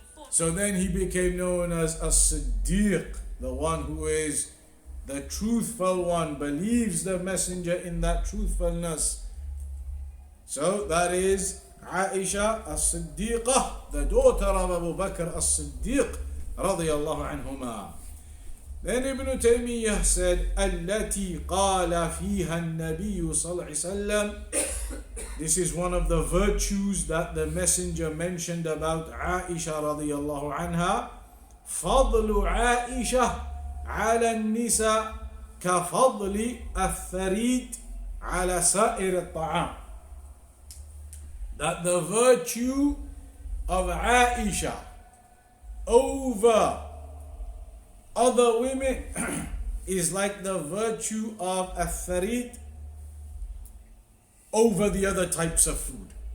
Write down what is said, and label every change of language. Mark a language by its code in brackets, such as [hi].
[en] So then he became known as as-Siddeeq, the one who is the truthful one, believes the messenger in that truthfulness. So that is Aisha as-Siddeeqah, the daughter of Abu Bakr as-Siddeeq radiyallahu anhuma. Then Ibn Taymiyyah said, [ar] التي قال فيها النبي صلى الله عليه وسلم. [en] This is one of the virtues that the messenger mentioned about Aisha radiyallahu anha. [ar] فضل عائشة على النساء كفضل الثريد على سائر الطعام. [en] That the virtue of Aisha over other women is like the virtue of al-tharid over the other types of food.